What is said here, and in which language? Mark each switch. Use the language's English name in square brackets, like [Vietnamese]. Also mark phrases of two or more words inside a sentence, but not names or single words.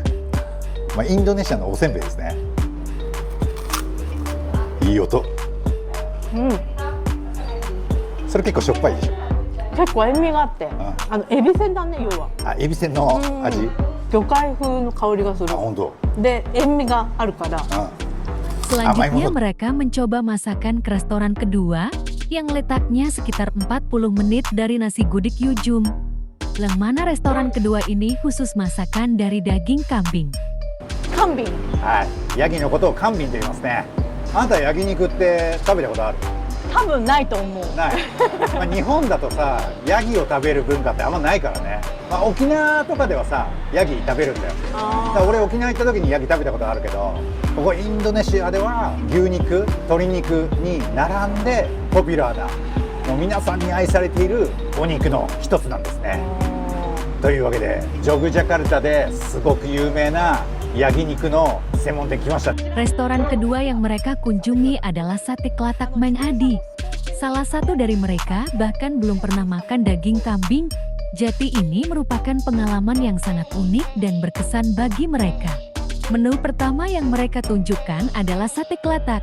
[Japanese] まあインドネシアのおせんべいですね。いい音。それ結構しょっぱいでしょ。結構塩味があって、エビせんだね、要は。あ、エビせんの味。魚介風の香りがする。あ、本当。で、塩味があるから。 [Indonesian] Selanjutnya mereka mencoba masakan ke restoran kedua yang letaknya sekitar 40 menit dari nasi gudik Yujum. Yang mana restoran kedua ini khusus masakan dari daging kambing. [Japanese] カンビン。はい、ヤギのことをカンビンと言いますね。あなた焼肉って食べたことある？多分ないと思う。ない。まあ日本だとさ、ヤギを食べる文化ってあんまないからね。まあ沖縄とかではさ、ヤギ食べるんだよ。だから俺沖縄行った時にヤギ食べたことあるけど、ここインドネシアでは牛肉、鶏肉に並んでポピュラーな、もう皆さんに愛されているお肉の一つなんですね。というわけで、ジョグジャカルタですごく有名な焼肉の専門店来ました。 [Indonesian] Restoran kedua yang mereka kunjungi adalah Sate Kelatak Mang Adi. Salah satu dari mereka bahkan belum pernah makan daging kambing. Jadi ini merupakan pengalaman yang sangat unik dan berkesan bagi mereka. Menu pertama yang mereka tunjukkan adalah sate kelatak.